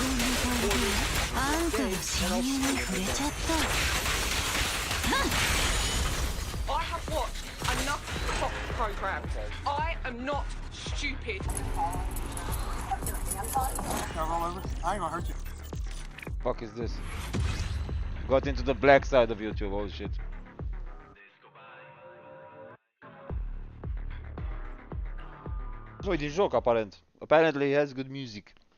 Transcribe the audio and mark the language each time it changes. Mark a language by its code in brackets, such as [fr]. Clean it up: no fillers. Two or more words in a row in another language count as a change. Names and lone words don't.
[en] I have watched enough cop programs. I am not stupid. I ain't gonna hurt you. Fuck is this? Got into the black side of YouTube, oh shit. [ro] Nu-i din joc, aparent. [en] Apparently he has good music.